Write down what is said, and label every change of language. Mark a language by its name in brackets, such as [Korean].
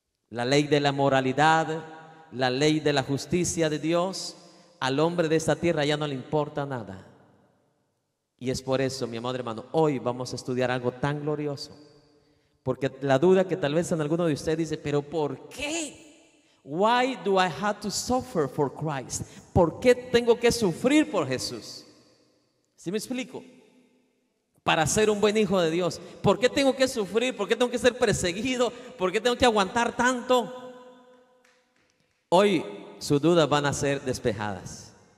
[Spanish] La ley de la moralidad, la ley de la justicia de Dios, al hombre de esta tierra ya no le importa nada. Y es por eso, mi amado hermano, hoy vamos a estudiar algo tan glorioso. Porque la duda que tal vez en alguno de ustedes dice, pero ¿por qué? [English] Why do I have to suffer for Christ? [Spanish] ¿Por qué tengo que sufrir por Jesús? ¿Sí me explico? Para ser un buen hijo de Dios. ¿Por qué tengo que sufrir? ¿Por qué tengo que ser perseguido? ¿Por qué tengo que aguantar tanto? Hoy sus dudas van a ser despejadas.